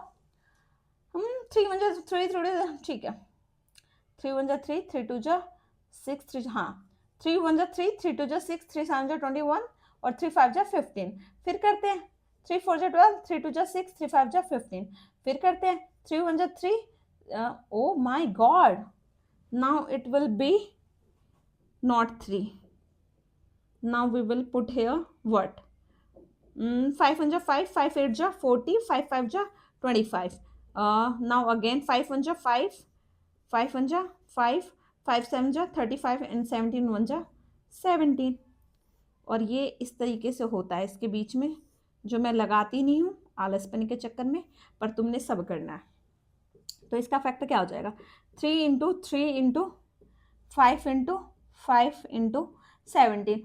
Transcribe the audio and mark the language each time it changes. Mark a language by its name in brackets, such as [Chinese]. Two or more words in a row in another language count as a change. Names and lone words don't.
[Hindi] हम 3 1 जा 3 थोड़े, ठीक है, 3 1 जा 3, 3 2 जा 6, 3 हाँ, 3 1 जा 3, 3 2 जा 6, 3 7 जा 21, और 3 5 जा 15। फिर करते हैं 3 4 जा 12, 3 2 जा 6, 3 5 जा 15। फिर करते हैं 3 1 जा 3, [English] oh my god, now it will be not 3, now we will put here what, 5 1 ja 5, 5 8 ja 40, 5 5 ja 25. Now again 5 1 ja 5, 5 1 ja 5, 5 7 ja 35, and 17 1 ja 17। [Hindi] और ये इस तरीके से होता है इसके बीच में, जो मैं लगाती नहीं हूँ आलसपन के चक्कर में, पर तुमने सब करना है। तो इसका फैक्टर क्या हो जाएगा, 3 इंटू 3 इंटू 5 इंटू 5 इंटू 17।